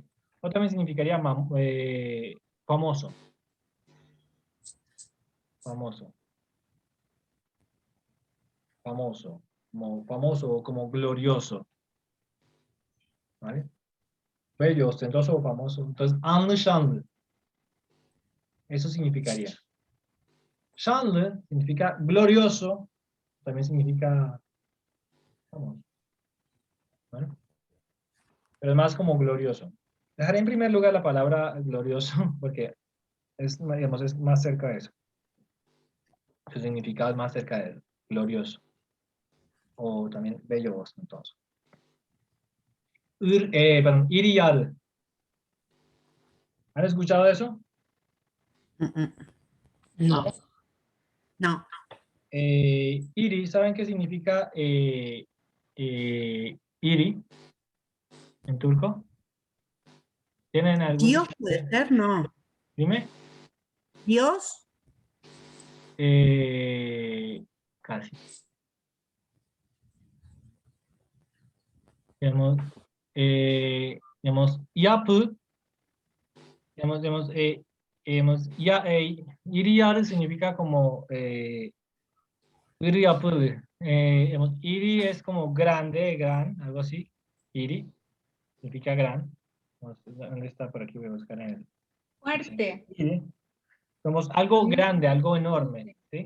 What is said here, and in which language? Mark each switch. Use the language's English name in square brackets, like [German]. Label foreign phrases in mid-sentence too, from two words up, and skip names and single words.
[Spanish] O también significaría famoso. Famoso. Como glorioso. ¿Vale? Bello, ostentoso o famoso. Entonces, [Turkish] anlı şanlı. [Spanish] Eso significaría. Şanlı significa glorioso. También significa famoso. ¿Vale? Pero es más como glorioso. Dejaré en primer lugar la palabra glorioso porque digamos, es más cerca de eso. Su significado es más cerca de eso. Glorioso. O también bello o ostentoso. [Turkish] İri yarı. [Spanish] ¿Han escuchado eso? No. No. Iri, ¿saben qué significa iri en turco? ¿Tienen algún? Dios puede ser, no. Dime. Dios. Casi. Digamos, [Turkish] yapı, iri yarı [Spanish] significa como [Turkish] iri yapı. [Spanish] Iri es como grande, gran, algo así. Iri significa gran. ¿Dónde está? Por aquí voy a buscar en el. Fuerte. Iri. Somos algo grande, algo enorme, ¿sí?